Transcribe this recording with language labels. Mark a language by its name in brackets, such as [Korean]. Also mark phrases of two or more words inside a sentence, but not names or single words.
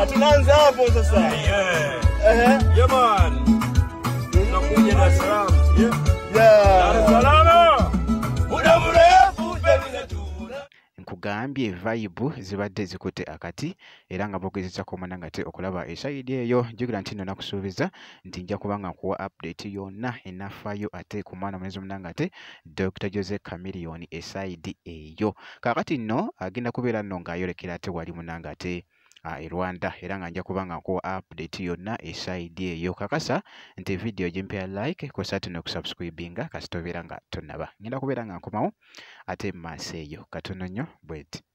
[Swahili] Tunaanza hapo sasa. [English] Yeah man. [Swahili] Tunakuja Dar es Salaam. Dar es Salaam. Muda mrefu [Ganda] nkugambye vibe zibadde zikutte akati era nga boogezezako munnangate okulaba esayidi eyo jjukira nti nno nakusuubiza nti nja kubanga nkuwa update yonna enafaayo ate ku mwana mulenzi munnangate Dr. Jose Chameleone esayidi eyo kaakati nno agenda kubeera nno ng'ayolekera ate wali munnangate e Rwanda era nga nja kubanga nkuwa update yonna esayidi eyo kakasa nti video gimpya like kosa ate n'okusubscribinga kasita obeera nga tonnaba ngenda kubeera nga nkomawo ate maaso eyo katono nnyo bweti.